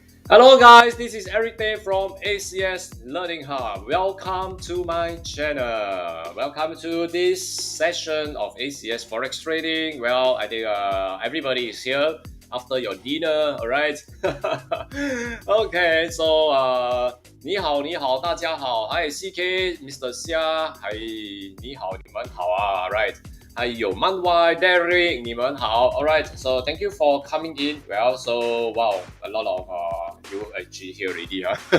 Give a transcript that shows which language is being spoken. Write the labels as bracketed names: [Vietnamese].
[English] Hello guys, this is Eric Day from ACS Learning Hub. Welcome to my channel. Welcome to this session of ACS Forex Trading. Well, I think everybody is here after your dinner, alright? [Chinese] Okay, so 你好,大家好. [English] Hi CK, Mr. [Chinese] Xia, hi, 你好,你们好, right? 还有漫歪 Derek, 你们好. [English] Alright, so thank you for coming in. Well, so wow, a lot of you actually here already, huh?